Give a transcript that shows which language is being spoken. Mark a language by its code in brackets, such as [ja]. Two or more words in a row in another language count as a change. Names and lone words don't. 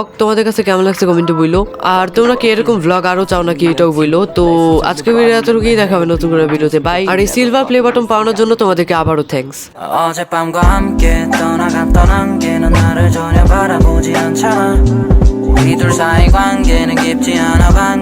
[bn] তোমাদের কাছে কেমন লাগছে কমেন্টে বইলো। আর তোমরা কি এরকম ভ্লগ আরো চাও নাকি এটাও বইলো। তো আজকে ভিডিও এতটুকুই, দেখাবে নতুন করে ভিডিওতে। বাই। আর এই সিলভার প্লে বাটন পাওয়ানোর জন্য তোমাদেরকে আবারও থ্যাঙ্কস। [ko] 어젯밤과 함께 떠나갔던 안개는 나를 전혀 바라보지 않잖아. 우리 둘 사이 관계는 깊지 않아.